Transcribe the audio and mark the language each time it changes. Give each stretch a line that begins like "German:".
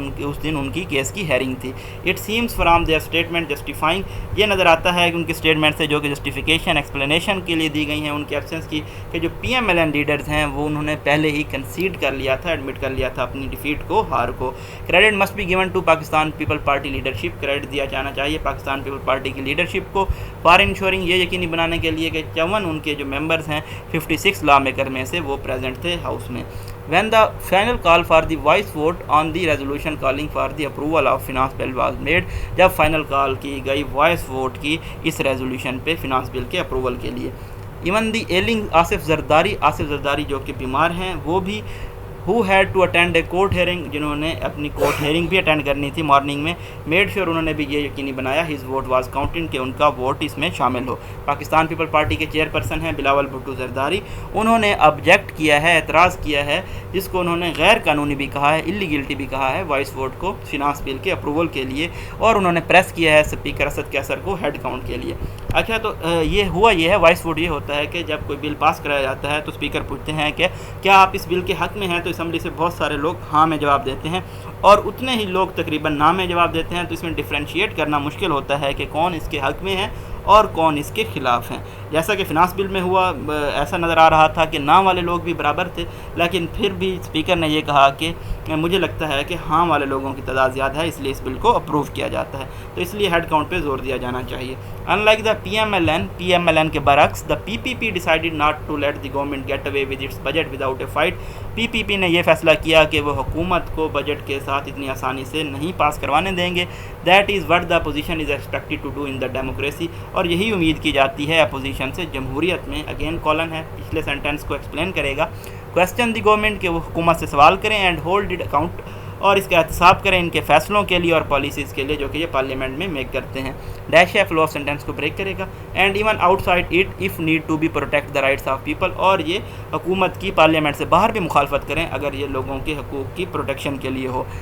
Urdu: اس دن ان کی کیس کی ہیئرنگ تھی۔
English: it seems from their statement justifying,
Urdu: یہ نظر آتا ہے کہ ان کی اسٹیٹمنٹ سے جو کہ جسٹیفیکیشن ایکسپلینیشن کے لیے دی گئی ہیں ان کی ایبسنس کی، کہ جو P M L N leaders ہیں وہ انہوں نے پہلے ہی کنسیڈ کر لیا تھا، ایڈمٹ کر لیا تھا اپنی ڈیفیٹ کو، ہار کو۔
English: credit must be given to Pakistan people party leadership,
Urdu: credit دیا جانا چاہیے پاکستان پیپل پارٹی کی لیڈرشپ کو،
English: for ensuring,
Urdu: یہ یقینی بنانے کے لیے کہ 54 ان کے جو ممبرز ہیں 56 لا میکر میں سے وہ پریزنٹ تھے ہاؤس میں۔
English: when the final call for the voice vote on the resolution calling for the approval of finance bill was made,
Urdu: جب فائنل کال کی گئی وائس ووٹ کی اس ریزولوشن پہ فنانس بل کے اپروول کے لیے.
English: even the ailing
Urdu: Asif Zardari جو کہ بیمار ہیں وہ بھی
English: who had to attend a court hearing,
Urdu: جنہوں نے اپنی کورٹ ہیئرنگ بھی اٹینڈ کرنی تھی مارننگ میں,
English: made sure
Urdu: انہوں نے بھی یہ یقینی بنایا
English: his vote was counted
Urdu: کہ ان کا ووٹ اس میں شامل ہو. پاکستان پیپل پارٹی کے چیئر پرسن ہیں بلاول بھٹو زرداری, انہوں نے آبجیکٹ کیا ہے, اعتراض کیا ہے, جس کو انہوں نے غیر قانونی بھی کہا ہے, اللیگلٹی بھی کہا ہے وائس ووٹ کو فنانس بل کے اپروول کے لیے, اور انہوں نے پریس کیا ہے اسپیکر اسد کیسر کو ہیڈ کاؤنٹ کے لیے. اچھا, تو یہ ہے وائس ووٹ یہ ہوتا ہے کہ جب کوئی بل پاس کرایا جاتا ہے تو اسپیکر پوچھتے ہیں کہ کیا آپ اس بل کے حق میں ہیں, تو اسمبلی سے بہت سارے لوگ ہاں میں جواب دیتے ہیں اور اتنے ہی لوگ تقریباً نہ میں جواب دیتے ہیں. تو اس میں ڈفرینشیٹ کرنا مشکل ہوتا ہے کہ کون اس کے حق میں ہے اور کون اس کے خلاف ہیں. جیسا کہ فنانس بل میں ہوا, ایسا نظر آ رہا تھا کہ نہ والے لوگ بھی برابر تھے, لیکن پھر بھی اسپیکر نے یہ کہا کہ مجھے لگتا ہے کہ ہاں والے لوگوں کی تعداد زیادہ ہے, اس لیے اس بل کو اپروو کیا جاتا ہے. تو اس لیے ہیڈ کاؤنٹ پہ زور دیا جانا چاہیے.
English: Unlike the PMLN
Urdu: کے برعکس,
English: the PPP decided not to let the government get away with its budget without a fight.
Urdu: PPP نے یہ فیصلہ کیا کہ وہ حکومت کو بجٹ کے ساتھ اتنی آسانی سے نہیں پاس کروانے دیں گے.
English: That is what the opposition is expected to do in the democracy.
Urdu: اور یہی امید کی جاتی ہے اپوزیشن سے جمہوریت میں.
English: again colon
Urdu: ہے, پچھلے سینٹینس کو ایکسپلین کرے گا.
English: Question the government
Urdu: کہ وہ حکومت سے سوال کریں,
English: and hold it account,
Urdu: اور اس کا احتساب کریں ان کے فیصلوں کے لیے اور پالیسیز کے لیے جو کہ یہ پارلیمنٹ میں میک کرتے ہیں. ڈیش ہے فلو آف سینٹینس کو بریک کرے گا.
English: and even outside it if need to be protect the rights of people,
Urdu: اور یہ حکومت کی پارلیمنٹ سے باہر بھی مخالفت کریں اگر یہ لوگوں کے حقوق کی پروٹیکشن کے لیے ہو.